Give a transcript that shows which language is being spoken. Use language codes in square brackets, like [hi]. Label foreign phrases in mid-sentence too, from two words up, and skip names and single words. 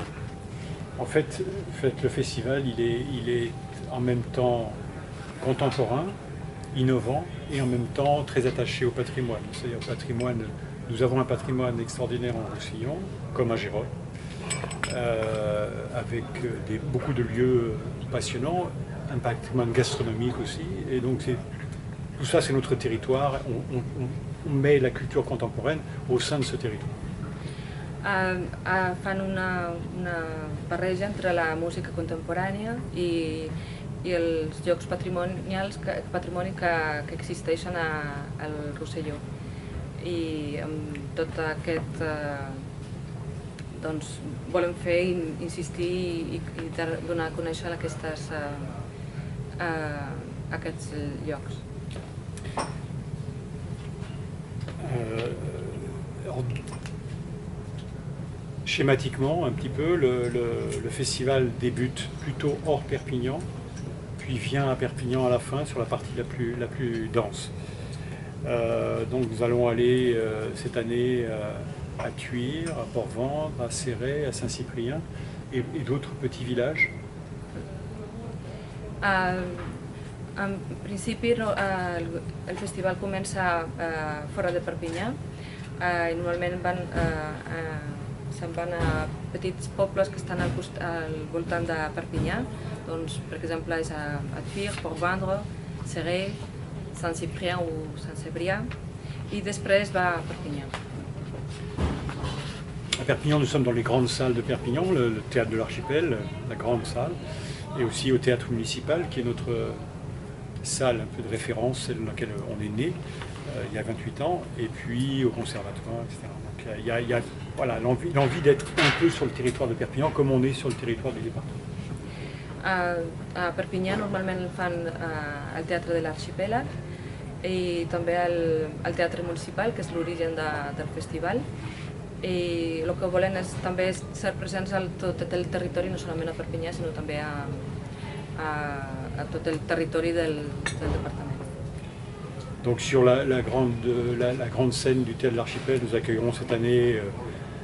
[fr] En fait, le festival il est en même temps contemporain, innovant et en même temps très attaché au patrimoine. C'est-à-dire au patrimoine, nous avons un patrimoine extraordinaire en Roussillon, comme à Gérone, avec beaucoup de lieux passionnants, un patrimoine gastronomique aussi, et donc tout ça c'est notre territoire, on met la culture contemporaine au sein de ce territoire. [ca] Fan una barreja entre la música contemporània i els llocs patrimoni que existeixen al Rosselló. I amb tot aquest volem fer, insistir i donar a conèixer aquests llocs. [fr] Schématiquement, un petit peu, le festival débute plutôt hors Perpignan, puis vient à Perpignan à la fin sur la partie la plus dense. Donc nous allons aller cette année à Thuir, à Port-Ventre, à Céret, à Saint-Cyprien et d'autres petits villages. [ca] En principi el festival comença fora de Perpinyà i normalment se'n van a petits pobles que estan al voltant de Perpinyà, per exemple és a Thuir, Port-Ventre, Céret, Saint-Cyprien ou Saint-Sébrià, i després va a Perpinyà. [fr] À Perpignan, nous sommes dans les grandes salles de Perpignan, le théâtre de l'Archipel, la grande salle, et aussi au théâtre municipal, qui est notre salle un peu de référence, celle dans laquelle on est né il y a 28 ans, et puis au conservatoire, etc. Donc il y a voilà, l'envie d'être un peu sur le territoire de Perpignan, comme on est sur le territoire du département. [ca] A Perpinyà normalment fan el Teatre de l'Arxipèlag i també el Teatre Municipal, que és l'origen del festival. I el que volen és també ser presents a tot el territori, no solament a Perpinyà, sinó també a tot el territori del département. [fr] Donc sur la grande scène du Théâtre de l'Archipel, nous accueillerons cette année